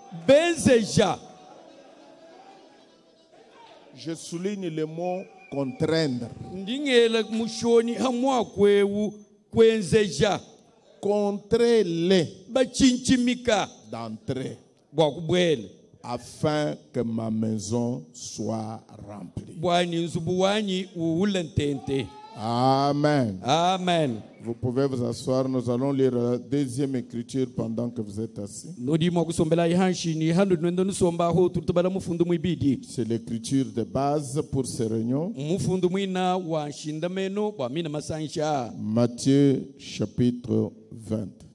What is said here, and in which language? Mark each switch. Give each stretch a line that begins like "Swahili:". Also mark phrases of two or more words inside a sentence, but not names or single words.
French: Je souligne le mot contraindre.
Luba-Katanga: kwenzeja
French: contrez-les
Luba-Katanga: bachinchimika
French: d'entrer
Luba-Katanga: bwakubwele
French: afin que ma maison soit remplie.
Luba-Katanga: bwani nzubu wanyi uulentente.
French: Amen. Amen. Vous pouvez vous asseoir, nous allons lire la deuxième écriture pendant que vous êtes assis. C'est l'écriture de base pour ces réunions. Matthieu chapitre 20.